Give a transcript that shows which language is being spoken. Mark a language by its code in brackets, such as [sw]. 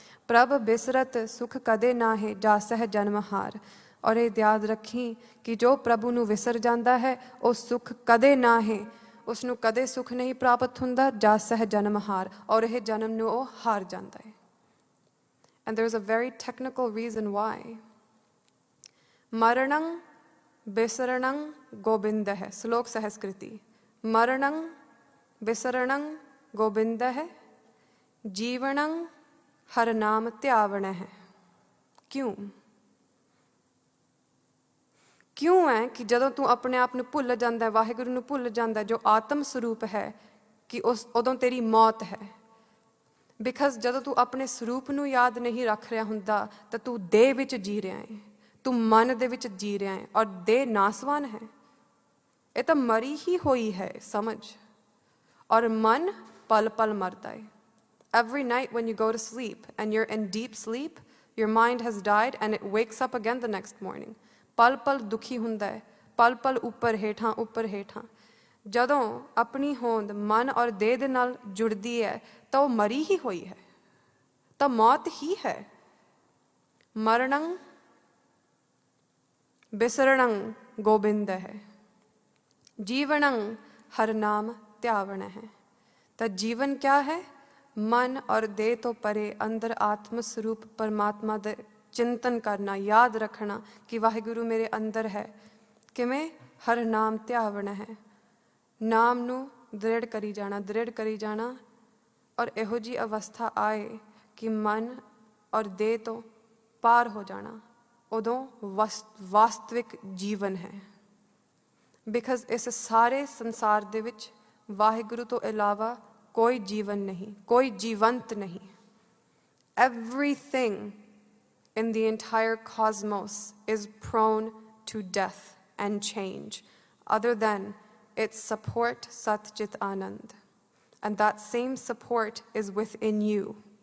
[pa] ਪ੍ਰਭ ਬਿਸਰਤ ਸੁਖ ਕਦੇ ਨਾ ਹੈ ਜਾ ਸਹਿ ਜਨਮ ਹਾਰ। ਔਰ ਇਹ ਯਾਦ ਰੱਖੀ ਕਿ ਜੋ ਪ੍ਰਭੂ ਨੂੰ ਵਿਸਰ ਜਾਂਦਾ ਹੈ ਉਹ ਸੁਖ ਕਦੇ ਨਾ ਹੈ, ਉਸਨੂੰ ਕਦੇ ਸੁਖ ਨਹੀਂ ਪ੍ਰਾਪਤ ਹੁੰਦਾ। ਜਾ ਸਹਿ ਜਨਮ ਹਾਰ, ਔਰ ਇਹ ਜਨਮ ਨੂੰ ਉਹ ਹਾਰ ਜਾਂਦਾ ਹੈ। [en] And there's a very technical reason why. [pa] ਮਰਣੰ ਬਿਸਰਣੰ Gobind. ਸ਼ਲੋਕ ਸਹਸਕ੍ਰਿਤੀ। ਮਰਣੰ ਬਿਸਰਣੰ ਗੋਬਿੰਦਹ ਜੀਵਣੰ ਹਰ ਨਾਮ ਧਿਆਵਣਹ। ਕਿਉਂ? ਕਿਉਂ ਹੈ ਕਿ ਜਦੋਂ ਤੂੰ ਆਪਣੇ ਆਪ ਨੂੰ ਭੁੱਲ ਜਾਂਦਾ ਹੈ, ਵਾਹਿਗੁਰੂ ਨੂੰ ਭੁੱਲ ਜਾਂਦਾ ਹੈ ਜੋ ਆਤਮ ਸਰੂਪ ਹੈ, ਕਿ ਉਦੋਂ ਤੇਰੀ ਮੌਤ ਹੈ। ਬਿਕਾਜ਼ ਜਦੋਂ ਤੂੰ ਆਪਣੇ ਸਰੂਪ ਨੂੰ ਯਾਦ ਨਹੀਂ ਰੱਖ ਰਿਹਾ ਹੁੰਦਾ ਤਾਂ ਤੂੰ ਦੇਹ ਵਿੱਚ ਜੀ ਰਿਹਾ ਹੈ, ਤੂੰ ਮਨ ਦੇ ਵਿੱਚ ਜੀ ਰਿਹਾ ਹੈ, ਔਰ ਦੇਹ ਨਾਸਵਾਨ ਹੈ। ਇਹ ਤਾਂ ਮਰੀ ਹੀ ਹੋਈ ਹੈ ਸਮਝ। ਔਰ ਮਨ ਪਲ ਪਲ ਮਰਦਾ ਹੈ। [en] Every night when you go to sleep and you're in deep sleep, your mind has died and it wakes up again the next morning. [pa] ਪਲ ਪਲ ਦੁਖੀ ਹੁੰਦਾ ਹੈ, ਪਲ ਪਲ ਉੱਪਰ ਹੇਠਾਂ ਉੱਪਰ ਹੇਠਾਂ। ਜਦੋਂ ਆਪਣੀ ਹੋਂਦ ਮਨ ਔਰ ਦੇਹ ਦੇ ਨਾਲ ਜੁੜਦੀ ਹੈ ਤਾਂ ਉਹ ਮਰੀ ਹੀ ਹੋਈ ਹੈ, ਤਾਂ ਮੌਤ ਹੀ ਹੈ। ਮਰਣੰ ਬਿਸਰਣੰ ਗੋਬਿੰਦਹ ਜੀਵਣੰ ਹਰ ਨਾਮ ਧਿਆਵਣਹ। ਤਾਂ ਜੀਵਨ ਕਿਆ ਹੈ? ਮਨ ਔਰ ਦੇਹ ਤੋਂ ਪਰੇ ਅੰਦਰ ਆਤਮ ਸਰੂਪ ਪਰਮਾਤਮਾ ਦੇ ਚਿੰਤਨ ਕਰਨਾ, ਯਾਦ ਰੱਖਣਾ ਕਿ ਵਾਹਿਗੁਰੂ ਮੇਰੇ ਅੰਦਰ ਹੈ। ਕਿਵੇਂ? ਹਰ ਨਾਮ ਧਿਆਵਣਾ ਹੈ। ਨਾਮ ਨੂੰ ਦ੍ਰਿੜ ਕਰੀ ਜਾਣਾ, ਦ੍ਰਿੜ ਕਰੀ ਜਾਣਾ। ਔਰ ਇਹੋ ਜਿਹੀ ਅਵਸਥਾ ਆਏ ਕਿ ਮਨ ਔਰ ਦੇਹ ਤੋਂ ਪਾਰ ਹੋ ਜਾਣਾ, ਉਦੋਂ ਵਾਸਤਵਿਕ ਜੀਵਨ ਹੈ। ਬਿਕਾਜ਼ ਇਸ ਸਾਰੇ ਸੰਸਾਰ ਦੇ ਵਿੱਚ ਵਾਹਿਗੁਰੂ ਤੋਂ ਇਲਾਵਾ ਕੋਈ ਜੀਵਨ ਨਹੀਂ, ਕੋਈ ਜੀਵੰਤ ਨਹੀਂ। [en] Everything in the entire cosmos is prone to death and change, other than its support, Sat Chit Anand. And that same support is within you.